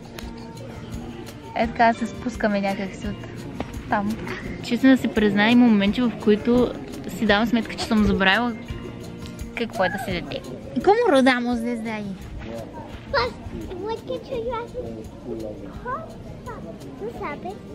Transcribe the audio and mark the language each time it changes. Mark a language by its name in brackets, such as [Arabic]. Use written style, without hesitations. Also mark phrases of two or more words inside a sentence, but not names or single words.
[Bulgarian] Така се спускаме някакси от там. Честно да се призная, има моменти, в които си давам сметка, че съм забравила какво е да си дете. [Spanish] ¿Cómo rodamos desde ahí? Pues, igual que yo hace. ¿Tú sabes?